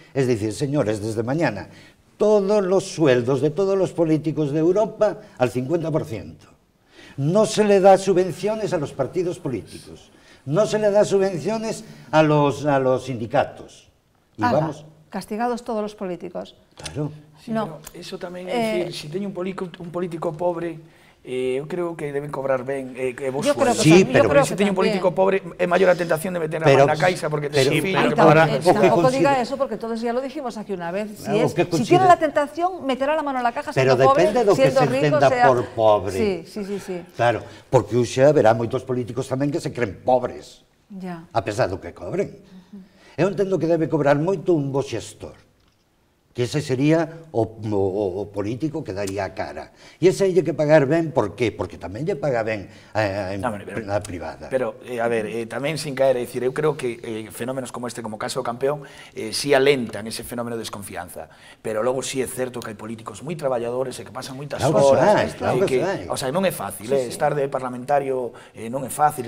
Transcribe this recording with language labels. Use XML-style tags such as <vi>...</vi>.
<es>Es decir, señores, desde mañana, todos los sueldos de todos los políticos de Europa al 50%. No se le da subvenciones a los partidos políticos, no se le da subvenciones a los sindicatos. Y vamos... Castigados todos los políticos. Claro. Sí, no.</es> <gl>Eso tamén é dicir, se teño un político pobre, eu creo que deben cobrar ben vos sueldos.</gl> <es>Sí, pero</es> <gl>se teño un político pobre é maior a tentación de meter a mano na caixa porque te fillo.</gl> <es>Tampouco diga eso porque todos ya lo dijimos aquí una vez. Si tiene la tentación, meterá la mano</es> <gl>na caja</gl> <es>siendo pobre, siendo rico.</es> <gl>Pero depende do que se entenda por pobre. Sí. Claro, porque xa haberá moitos políticos tamén que se creen pobres, a pesar do que cobren. Eu entendo que debe cobrar moito un bo xestor, que ese sería o político que daría a cara. E ese hai que pagar ben, por qué? Porque tamén lle paga ben a privada. Pero, a ver, tamén sin caer, é dicir, eu creo que fenómenos como este, como caso do campeón, sí alentan ese fenómeno de desconfianza, pero logo sí é certo que hai políticos moi traballadores e que pasan moitas horas, o sea, non é fácil, estar de parlamentario non é fácil.</gl>